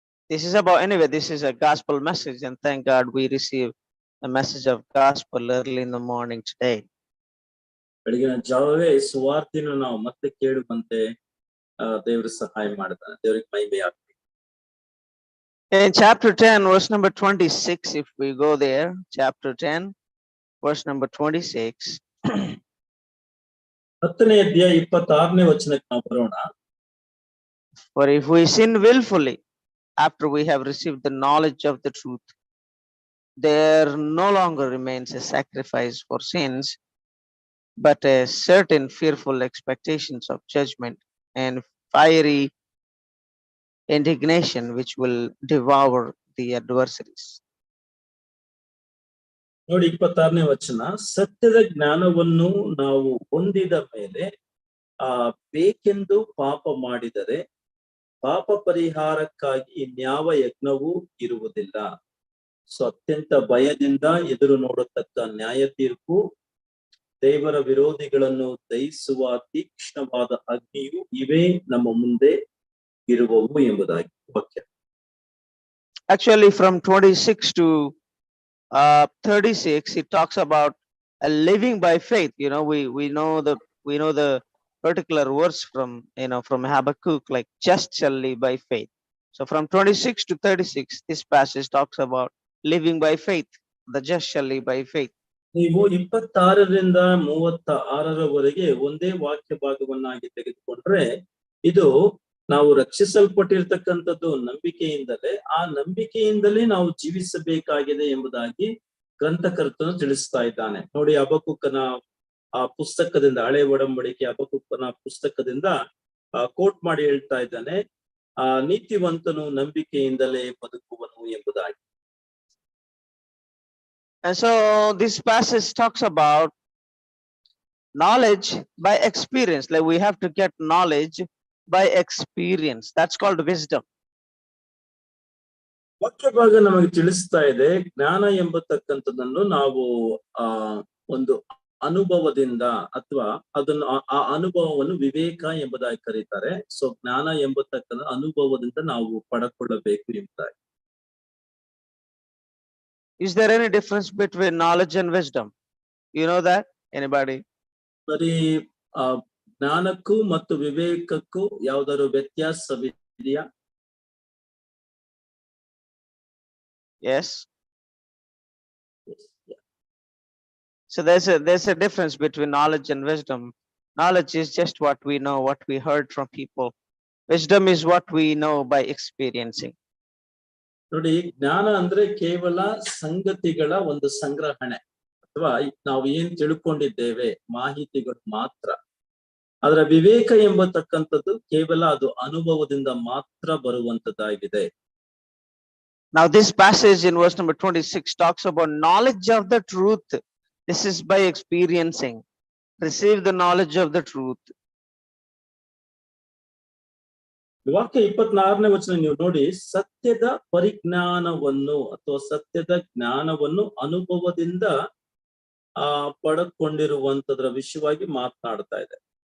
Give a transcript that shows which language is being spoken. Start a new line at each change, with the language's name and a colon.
English: This is a gospel message, and thank God we receive a message of gospel early in the morning today.
Kannada: ಬೆಳಗಿನ ಜಾವವೇ ಸುವಾರ್ತೆಯನ್ನು ನಾವು ಮತ್ತೆ ಕೇಳುವಂತೆ ದೇವರು ಸಹಾಯ ಮಾಡ್ತಾನೆ. ದೇವರಿಗೆ ಮಹಿಮೆ ಆಗಲಿ.
English: In chapter 10, verse number 26, if we go there, chapter 10, verse number 26.
Kannada: 10ನೇ ಅಧ್ಯಾಯ 26ನೇ ವಚನಕ್ಕೆ ನಾವು ಬರೋಣ.
English: For if we sin willfully after we have received the knowledge of the truth, there no longer remains a sacrifice for sins, but a certain fearful expectations of judgment and fiery indignation which will devour the adversaries.
Kannada: ನೋಡಿ 26ನೇ ವಚನ, ಸತ್ಯದ ಜ್ಞಾನವನ್ನು ನಾವು ಹೊಂದಿದ ಮೇಲೆ ಬೇಕೆಂದು ಪಾಪ ಮಾಡಿದರೆ ಪಾಪ ಪರಿಹಾರಕ್ಕಾಗಿ ಇನ್ಯಾವ ಯಜ್ಞವೂ ಇರುವುದಿಲ್ಲ. ಸೊ ಅತ್ಯಂತ ಭಯದಿಂದ ಎದುರು ನೋಡತಕ್ಕ ನ್ಯಾಯ ತೀರ್ಪು, ದೇವರ ವಿರೋಧಿಗಳನ್ನು ದಹಿಸುವ ತೀಕ್ಷ್ಣವಾದ ಅಗ್ನಿಯು ಇವೇ ನಮ್ಮ ಮುಂದೆ ಇರುವವು ಎಂಬುದಾಗಿ ವಾಕ್ಯ.
English: Actually, from 26 to 36, it talks about a living by faith. You know, we know the particular verse from Habakkuk, like just shall live by faith. So from 26 to 36, this passage talks about living by faith. The just shall live by faith.
Kannada: ನೀವು 26ರಿಂದ 36ರವರೆಗೆ ಒಂದೇ ವಾಕ್ಯ ಭಾಗವನ್ನಾಗಿ ತೆಗೆದುಕೊಂಡ್ರೆ ಇದು ನಾವು ರಕ್ಷಿಸಲ್ಪಟ್ಟಿರ್ತಕ್ಕಂಥದ್ದು ನಂಬಿಕೆಯಿಂದಲೇ, ಆ ನಂಬಿಕೆಯಿಂದಲೇ ನಾವು ಜೀವಿಸಬೇಕಾಗಿದೆ ಎಂಬುದಾಗಿ ಗ್ರಂಥಕರ್ತನು ತಿಳಿಸ್ತಾ ಇದ್ದಾನೆ. ನೋಡಿ, ಹಬಕ್ಕೂಕನ ಆ ಪುಸ್ತಕದಿಂದ, ಹಳೆ ಒಡಂಬಡಿಕೆ ಹಬಕ್ಕೂಕನ ಪುಸ್ತಕದಿಂದ ಕೋಟ್ ಮಾಡಿ ಹೇಳ್ತಾ ಇದ್ದಾನೆ, ನೀತಿವಂತನು ನಂಬಿಕೆಯಿಂದಲೇ ಬದುಕುವನು ಎಂಬುದಾಗಿ.
English: And so this passage talks about knowledge by experience. Like we have to get knowledge by experience. That's called wisdom.
Kannada: ವಾಕ್ಯ ಭಾಗ ನಮಗೆ ತಿಳಿಸ್ತಾ ಇದೆ, ಜ್ಞಾನ ಎಂಬತಕ್ಕಂಥದ್ದನ್ನು ನಾವು ಒಂದು ಅನುಭವದಿಂದ ಅಥವಾ ಅದನ್ನು ಆ ಅನುಭವವನ್ನು ವಿವೇಕ ಎಂಬುದಾಗಿ ಕರೀತಾರೆ. ಸೊ ಜ್ಞಾನ ಎಂಬತಕ್ಕಂಥ ಅನುಭವದಿಂದ ನಾವು ಪಡೆದುಕೊಳ್ಳಬೇಕು ಎಂಬುದಾಗಿ.
English: Is there any difference between knowledge and wisdom? You know that? Anybody?
Kannada: ಬರೀ ಜ್ಞಾನಕ್ಕೂ ಮತ್ತು ವಿವೇಕಕ್ಕೂ ಯಾವ್ದಾದ್ರು ವ್ಯತ್ಯಾಸವಿದೆಯಾ?
English: Yes. So there's a difference between knowledge and wisdom. Knowledge is just what we know, what we heard from people. Wisdom is what we know by experiencing.
Kannada: ನೋಡಿ, ಜ್ಞಾನ ಅಂದ್ರೆ ಕೇವಲ ಸಂಗತಿಗಳ ಒಂದು ಸಂಗ್ರಹಣೆ ಅಥವಾ ನಾವು ಏನ್ ತಿಳ್ಕೊಂಡಿದ್ದೇವೆ ಮಾಹಿತಿಗಳು ಮಾತ್ರ. ಅದರ ವಿವೇಕ ಎಂಬತಕ್ಕಂಥದ್ದು ಕೇವಲ ಅದು ಅನುಭವದಿಂದ ಮಾತ್ರ ಬರುವಂತದ್ದಾಗಿದೆ.
English: Now this passage in verse number 26 talks about knowledge of the truth. This is by experiencing. Receive the knowledge of the truth.
Kannada: ವಾಕ್ಯ 24ನೇ ವಚನ ನೀವು ನೋಡಿ, ಸತ್ಯದ ಪರಿಜ್ಞಾನವನ್ನು ಅಥವಾ ಸತ್ಯದ ಜ್ಞಾನವನ್ನು ಅನುಭವದಿಂದ ಪಡೆದುಕೊಂಡಿರುವಂತದ್ರ ವಿಷಯವಾಗಿ ಮಾತನಾಡ್ತಾ ಇದೆ.